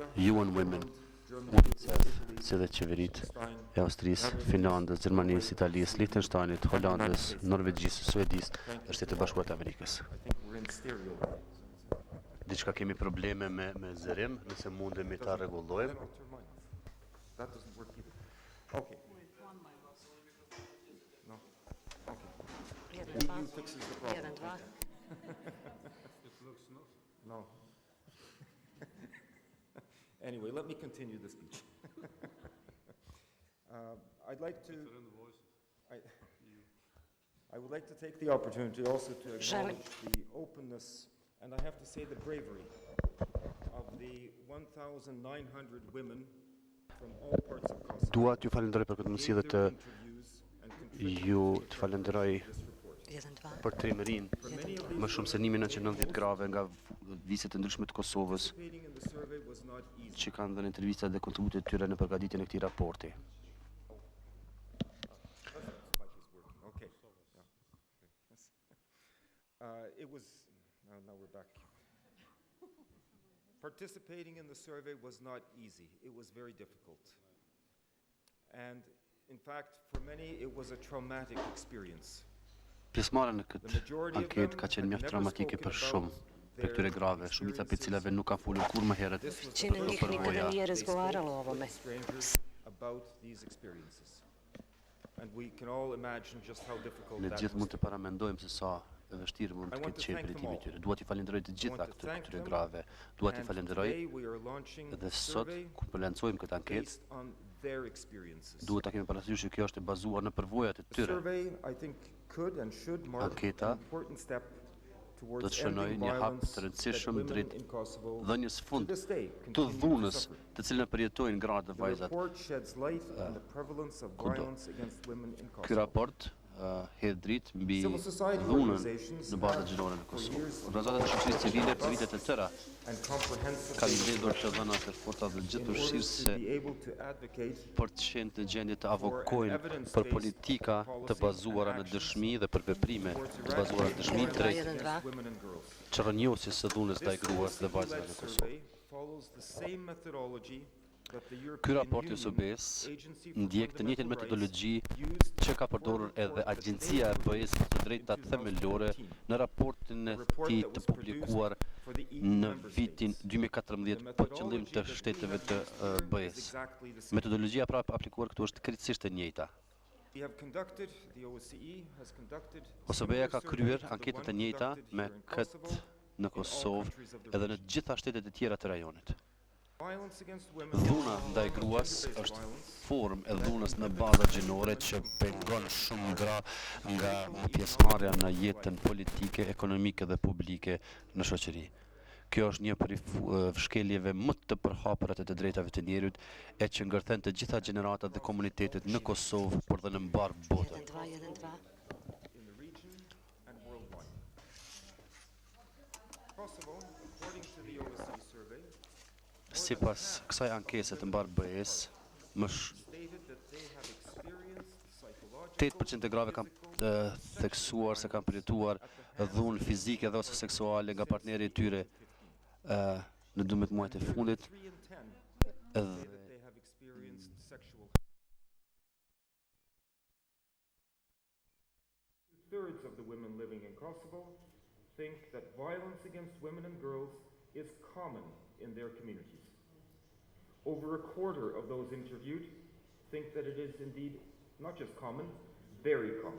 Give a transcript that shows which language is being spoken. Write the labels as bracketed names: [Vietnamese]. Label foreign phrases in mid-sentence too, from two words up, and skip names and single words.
[English] UN Women, Germany, UNICEF, Italy, [Albanian] si dhe qeveritë Liechtenstein, e Austrisë, Finlandës, Gjermanisë, Italisë, Liechtensteinit, Hollandës, Norvegjisë, Suedisë dhe Shtetit Bashkuar të Amerikës. [English] I think we're in stereo. [Albanian] Diçka kemi probleme me zërim, nëse mundemi ta rregullojmë. [English] Then I'll turn mine off. That doesn't work either. Okay. No? Okay. [Serbian] Jedan, dva, [English] EU fixes the problem. [Serbian] jedan, dva. [English] No. Anyway, let me continue the speech. I'd like to. I would like to take the opportunity also to acknowledge the openness and I have to say the bravery of the 1,900 women from all parts of Kosovo. [Albanian] Dua t'ju falenderoj për këtë mundësi dhe të [English] Interviews and contributed [Albanian] ju të falenderoj [English] this report. [Serbian] Jedan, dva. [Albanian] për trimërinë [English] For many of [Albanian] më shumë se 1990 grave nga viset e ndryshme të Kosovës [English] participating in the survey was not easy. [Albanian] që kanë dhënë intervista dhe kontributet e tyre në përgatitjen e këtij raporti. [English] Mic is working. Okay. Yeah. Yes. It was. Now we're back. Participating in the survey was not easy. It was very difficult. And in fact, for many, it was a traumatic experience. [Albanian] Pjesëmarrja në këtë anketë ka qenë mjaft traumatike për shumë për këtyre grave, shumica për cilave nuk kanë folur kur më herët [Serbian] Većina njih nikada nije razgovarala o ovome. [English] Strangers about these experiences. And we can all imagine just how difficult [Albanian] Ne [English] that [Albanian] gjithë [English] was. [Albanian] mund të paramendojmë se sa e vështirë mund të ketë qenë pritimi i tyre. Dua t'i falenderoj të gjitha këtyre grave. Dua t'i [English] And [Albanian] falenderoj [English] today we are launching [Albanian] dhe [English] a [Albanian] sot [English] survey [Albanian] kur po lancojmë këtë anketë, [English] based on their experiences. [Albanian] duhet ta kemi parasysh që kjo është e bazuar në përvojat e [English] The [Albanian] tyre. [English] survey, I think, could and should mark [Albanian] Anketa [English] an important step [Albanian] do [English] towards [Albanian] të shënojë [English] ending [Albanian] një hap [English] violence [Albanian] të rëndësishëm [English] that women [Albanian] drejt [English] in Kosovo [Albanian] dhënies [English] to [Albanian] fund [English] this day [Albanian] të [English] continue to [Albanian] dhunës [English] suffer. [Albanian] të cilën e përjetojnë gratë dhe [English] The [Albanian] vajzat. [English] report sheds light on the prevalence of [Albanian] kudo. [English] violence against women in [Albanian] Ky [English] Kosovo. [Albanian] raport hedh dritë mbi [English] Civil society [Albanian] dhunën [English] organizations [Albanian] në bazat [English] have, [Albanian] gjinore në [English] for [Albanian] Kosovë. [English] years, [Albanian] Organizatat e shoqërisë civile për vitet e tëra [English] and comprehensive [Albanian] kanë mbledhur të dhëna të forta dhe [English] in order [Albanian] gjithërsisë [English] to be able to advocate [Albanian] për të qenë në gjendje të avokojnë për politika të bazuara në dëshmi dhe për veprime të bazuara në dëshmi drejt [English] against women and girls. [Albanian] çrënjosjes së dhunës ndaj gruas dhe vajzave [English] EU-led [Albanian] në Kosovë. [English] survey follows the same methodology that the [Albanian] Ky [English] European [Albanian] raport i [English] Union [Albanian] Osbe-Së [English] Agency for [Albanian] ndjek të njëjtën [English] Fundamental [Albanian] metodologji [English] Rights used [Albanian] që ka përdorur edhe Agjencia e BE-s për të drejtat themelore në raportin e tij të publikuar [English] for the EU [Albanian] në [English] member [Albanian] vitin [English] states. [Albanian] 2014 për qëllim të shteteve të BE-s. [English] Exactly the same. [Albanian] Metodologjia pra aplikuar këtu është krejtësisht e njëjta. [English] We have conducted, the OSCE has conducted [Albanian] OSBE ka [English] similar [Albanian] kryer [English] surveys to the [Albanian] anketet e [English] one [Albanian] njëjta [English] conducted [Albanian] me [English] here in [Albanian] këtë [English] Kosovo, [Albanian] në [English] in all [Albanian] Kosovë [English] countries of the [Albanian] edhe në [English] region. [Albanian] të gjitha shtetet e tjera të rajonit. [English] Violence against women, [Albanian] Dhuna ndaj gruas [English] gender-based [Albanian] është [English] violence, [Albanian] formë e dhunës në baza gjinore që pengon shumë nga pjesëmarrja në jetën politike, ekonomike dhe publike në shoqëri. Kjo është një prej shkeljeve më të përhapura të drejtave të njerëzit e që ngërthen të gjitha gjeneratat dhe komunitetet në Kosovë, por dhe në mbar botën. 1-2. [English] in the region and worldwide. Kosovo, according to the OSCE survey, [Albanian] Sipas kësaj ankese të mbar BE-s, [English] stated that they have experienced psychological, [Albanian] 8% e grave kanë theksuar se kanë përjetuar dhunë fizike dhe ose seksuale nga partneri i tyre në 12 muajt e fundit [English] 3 in 10 say [Albanian] edhe [English] that they have experienced sexual. 2/3 of the women living in Kosovo think that violence against women and girls is common in their communities. Over a quarter of those interviewed think that it is indeed not just common, very common.